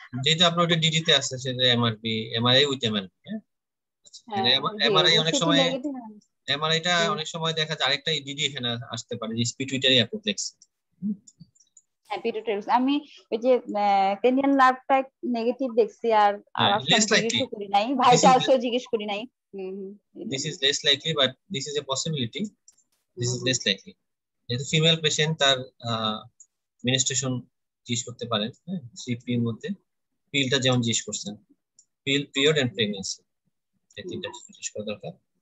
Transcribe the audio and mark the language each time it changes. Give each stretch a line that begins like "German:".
Bangla: যেটা আপনার ওটা ডিডিতে আছে সেটা এমআরআই উইথ এমআরভি। এমআরআই অনেক সময় এমআরআইটা অনেক সময় দেখা যায় আরেকটা ডিডি এখানে আসতে পারে, যে পিটুইটারি অ্যাপোপ্লেক্স। আমি ওই যে ক্রেনিয়াল নার্ভটা নেগেটিভ দেখছি, আর জিজ্ঞেস করি নাই, ভাইটা আলসো জিজ্ঞেস করি নাই।
English: This is less likely, but this is a possibility. This is less likely.
Bangla: যেহেতু ফিমেল পেশেন্ট, তার মেনস্ট্রুয়েশন জিজ্ঞেস করতে পারেন, সিপি এর মধ্যে পিলটা যেমন জিজ্ঞেস করছেন, পিল পিরিয়ড এন্ড প্রেগন্যান্সি, এই তিনটা জিজ্ঞেস করা দরকার।